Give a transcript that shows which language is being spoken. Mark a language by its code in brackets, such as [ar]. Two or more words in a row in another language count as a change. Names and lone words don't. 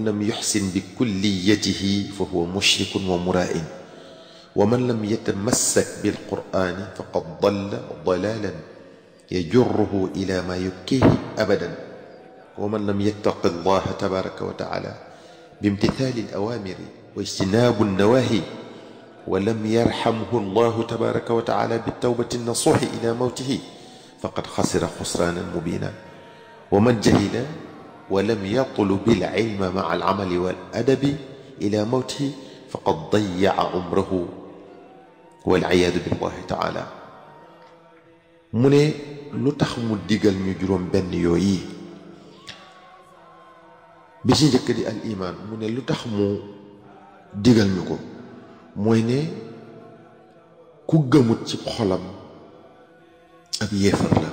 [ar] لم يحسن بكليته فهو مشرك ومراء ومن لم يتمسك بالقرآن فقد ضل ضلالا يجره إلى ما يبكيه أبدا ومن لم يتق الله تبارك وتعالى بامتثال الأوامر واجتناب النواهي ولم يرحمه الله تبارك وتعالى بالتوبة النصوح إلى موته فقد خسر خسرانا مبينا ومن جهل ولم يطلب العلم مع العمل والأدب إلى موته فقد ضيع عمره والعياذ بالله تعالى. [wo] mu ne lu tax mu digal ñu juróom benn yooyi, bi ci njëkk di al iman. mu ne lu tax mu digal ñu ko mooy ne ku gëmut ci xolam ab yéefar la.